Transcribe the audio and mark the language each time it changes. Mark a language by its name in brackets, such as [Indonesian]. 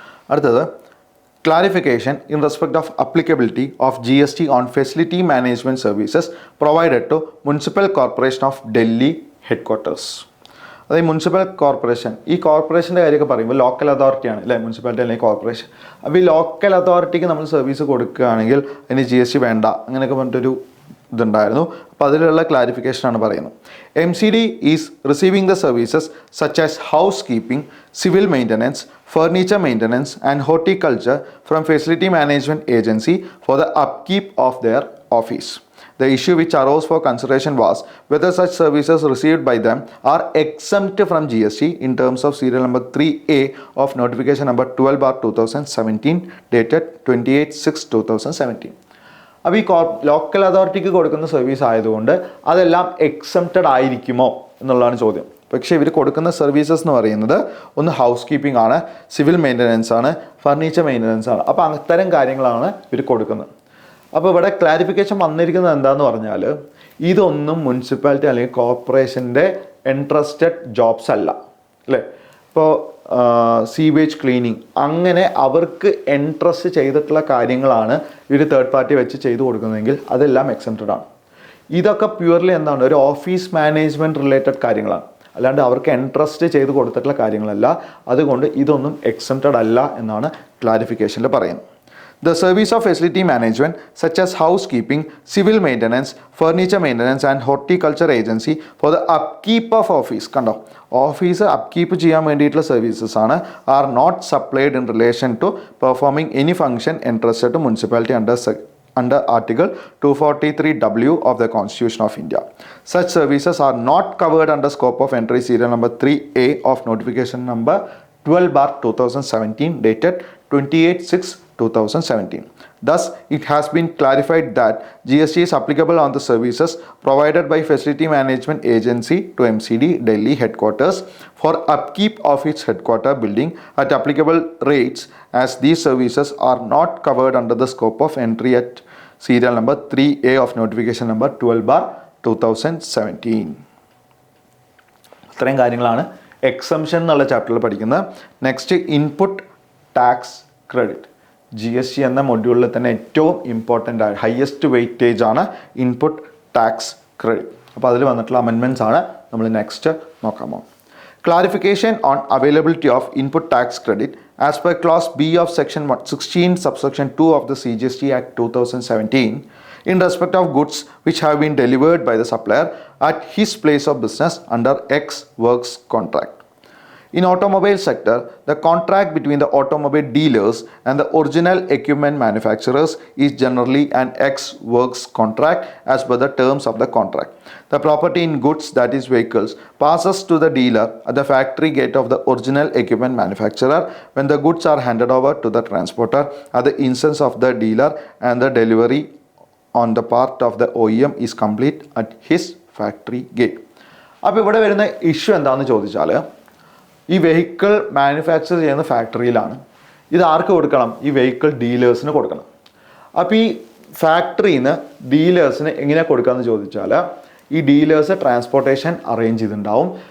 [Malayalam] അടുത്തത് [English] clarification in respect of applicability of GST on facility management services provided to Municipal Corporation of Delhi headquarters. [Malayalam] അതായത് municipal corporation, ഈ കോർപ്പറേഷൻ്റെ കാര്യമൊക്കെ പറയുമ്പോൾ local അതോറിറ്റിയാണ് അല്ലേ? മുനിസിപ്പാലിറ്റി അല്ലെങ്കിൽ കോർപ്പറേഷൻ. അപ്പോൾ ഈ ലോക്കൽ അതോറിറ്റിക്ക് നമ്മൾ സർവീസ് കൊടുക്കുകയാണെങ്കിൽ അതിന് GST വേണ്ട, അങ്ങനെയൊക്കെ പറഞ്ഞിട്ടൊരു ഇതുണ്ടായിരുന്നു. അപ്പോൾ അതിലുള്ള ക്ലാരിഫിക്കേഷനാണ് പറയുന്നത്. [English] MCD is receiving the services such as housekeeping, civil maintenance, furniture maintenance and horticulture from facility management agency for the upkeep of their office. The issue which arose for consideration was whether such services received by them are exempt from GST in terms of serial number 3A of notification number 12/2017 dated 28/6/2017. [Malayalam] അപ്പോൾ ഈ local അതോറിറ്റിക്ക് കൊടുക്കുന്ന service ആയതുകൊണ്ട് അതെല്ലാം exempted ആയിരിക്കുമോ എന്നുള്ളതാണ് ചോദ്യം. പക്ഷേ ഇവർ കൊടുക്കുന്ന സർവീസസ് എന്ന് പറയുന്നത് ഒന്ന് ഹൗസ് കീപ്പിംഗ് ആണ്, സിവിൽ മെയിൻ്റനൻസ് ആണ്, ഫർണിച്ചർ മെയിൻ്റനൻസ് ആണ്. അപ്പോൾ അത്തരം കാര്യങ്ങളാണ് ഇവർ കൊടുക്കുന്നത്. അപ്പോൾ ഇവിടെ ക്ലാരിഫിക്കേഷൻ വന്നിരിക്കുന്നത് എന്താണെന്ന് പറഞ്ഞാൽ ഇതൊന്നും മുനിസിപ്പാലിറ്റി അല്ലെങ്കിൽ കോർപ്പറേഷൻ്റെ ഇൻട്രസ്റ്റഡ് ജോബ്സ് അല്ല അല്ലേ. ഇപ്പോൾ സീവേജ് ക്ലീനിങ് അങ്ങനെ അവർക്ക് ഇൻട്രസ്റ്റ് ചെയ്തിട്ടുള്ള കാര്യങ്ങളാണ് ഇവർ തേർഡ് പാർട്ടി വെച്ച് ചെയ്തു കൊടുക്കുന്നതെങ്കിൽ അതെല്ലാം എക്സംപ്റ്റഡ് ആണ്. ഇതൊക്കെ പ്യുവർലി എന്താണ്, ഒരു ഓഫീസ് മാനേജ്മെൻറ്റ് റിലേറ്റഡ് കാര്യങ്ങളാണ്, അല്ലാണ്ട് അവർക്ക് ഇൻട്രസ്റ്റ് ചെയ്ത് കൊടുത്തിട്ടുള്ള കാര്യങ്ങളല്ല. അതുകൊണ്ട് ഇതൊന്നും എക്സംപ്റ്റഡ് അല്ല എന്നാണ് ക്ലാരിഫിക്കേഷനിൽ പറയുന്നത്. [English] The service of facility management such as housekeeping, civil maintenance, furniture maintenance and horticulture agency for the upkeep of office [Malayalam] കണ്ടോ, ഓഫീസ് അപ്കീപ്പ് ചെയ്യാൻ വേണ്ടിയിട്ടുള്ള സർവീസസ് ആണ് [English] Are not supplied in relation to performing any function entrusted to municipality under Article 243W of the Constitution of India. Such services are not covered under scope of entry serial number 3A of notification number 12/2017 dated 28/6/2017. Thus, it has been clarified that GST is applicable on the services provided by Facility Management Agency to MCD Delhi headquarters for upkeep of its headquarter building at applicable rates, as these services are not covered under the scope of entry at serial number 3A of notification number 12/2017. [Malayalam] ഇത്രയും കാര്യങ്ങളാണ് exemption എന്നുള്ള ചാപ്റ്ററിൽ പഠിക്കുന്നത്. Next input tax credit. GST എന്ന മൊഡ്യൂളിൽ തന്നെ ഏറ്റവും important ആയ ഹയസ്റ്റ് വെയിറ്റേജ് ആണ് ഇൻപുട്ട് ടാക്സ് ക്രെഡിറ്റ്. അപ്പോൾ അതിൽ വന്നിട്ടുള്ള അമെൻമെൻറ്റ്സ് ആണ് നമ്മൾ നെക്സ്റ്റ് നോക്കാൻ പോകുന്നത്. [English] Clarification on availability of input tax credit as per clause B of section 16 subsection 2 of the CGST Act 2017 in respect of goods which have been delivered by the supplier at his place of business under X works contract. In automobile sector, the contract between the automobile dealers and the original equipment manufacturers is generally an X works contract as per the terms of the contract. The property in goods, that is vehicles, passes to the dealer at the factory gate of the original equipment manufacturer when the goods are handed over to the transporter at the instance of the dealer and the delivery on the part of the OEM is complete at his factory gate. [Malayalam] അപ്പോൾ ഇവിടെ വരുന്ന issue എന്താണെന്ന് ചോദിച്ചാൽ, ഈ vehicle manufacture ചെയ്യുന്ന ഫാക്ടറിയിലാണ്. ഇത് ആർക്ക് കൊടുക്കണം? ഈ വെഹിക്കിൾ ഡീലേഴ്സിന് കൊടുക്കണം. അപ്പോൾ ഈ ഫാക്ടറിയിൽ നിന്ന് ഡീലേഴ്സിന് എങ്ങനെ കൊടുക്കാമെന്ന് ചോദിച്ചാൽ, ഈ ഡീലേഴ്സ് ട്രാൻസ്പോർട്ടേഷൻ അറേഞ്ച് ചെയ്തിട്ടുണ്ടാവും.